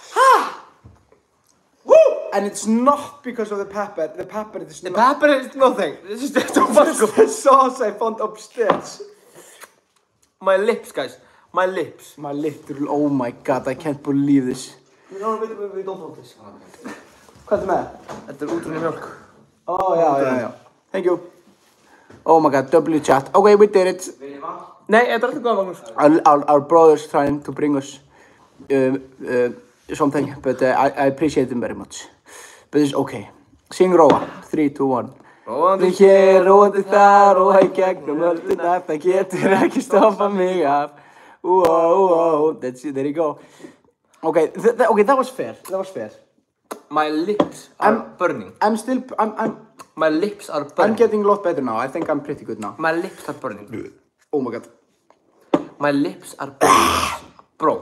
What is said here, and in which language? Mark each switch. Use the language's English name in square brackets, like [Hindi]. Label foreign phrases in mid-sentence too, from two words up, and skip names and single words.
[English] And it's not because of the pepper. The pepper is The not. pepper is nothing. This is just This Tabasco. is the sauce I found upstairs. My lips, guys. My lips. My literal, oh my god, I can't believe this. No, we don't want this. [Icelandic] Hvað er með? Þetta útrunni mjölk. [English] Oh, yeah. Thank you. Oh my god, W chat. Okay, we did it. [Icelandic] Nei, þetta er alltaf góða, Magnús. [English] Our brother's trying to bring us something, but I appreciate them very much. But it's okay. Sing Róa. 3, 2, 1. [Icelandic] Róandi Hér, róandi þar og í gegnum ölduna, það getur ekki stoppa mig af. [English] There you go. Okay, that was fair. That was fair. My lips are burning. My lips are I'm burning. getting a lot better now. I think I'm pretty good now. My lips are burning. Oh my god. My lips are burning. Bro.